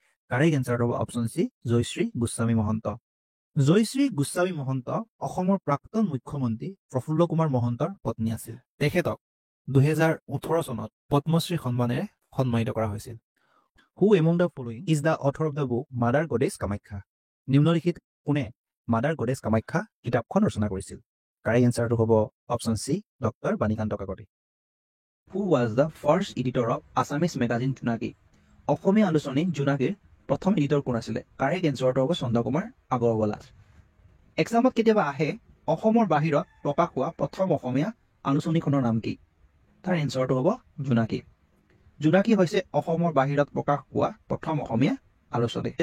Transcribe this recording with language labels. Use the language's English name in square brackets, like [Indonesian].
[Assamese] Correct এনচাৰটো হ'ব option C Jayashree Goswami Mahanta Jayashree Goswami Mahanta অসমৰ প্ৰাক্তন মুখ্যমন্ত্ৰী প্ৰফুল্ল কুমাৰ মহন্তৰ পত্নী আছিল তেখেতক 2018 চনত পদ্মশ্ৰী সন্মানেৰে সন্মানিত কৰা হৈছিল [English] who among the following is the author of the book mother goddess Kamakhya [Assamese] নিম্নলিখিত কোনে মাদাৰ গডেছ কামাখ্যা কিতাপখন ৰচনা কৰিছিল কাৰেক্ট এনচাৰটো হ'ব option C doctor Banikanta Kakati [English] Who was the first editor of Assamese magazine Junaki? [Assamese] অসমীয়া আলোচনী জোনাকীৰ প্ৰথম এডিটৰ কোন আছিলে? কাৰেক্ট এনচাৰটো হ'ব চন্দ্ৰকুমাৰ আগৰৱালা। এক্সামত কেতিয়াবা আহে অসমৰ বাহিৰত প্ৰকাশ হোৱা প্ৰথম অসমীয়া আলোচনীখনৰ নাম কি? তাৰ এনচাৰটো হ'ব জোনাকী। জোনাকী হৈছে অসমৰ বাহিৰত প্ৰকাশ হোৱা প্ৰথম অসমীয়া আলোচনী।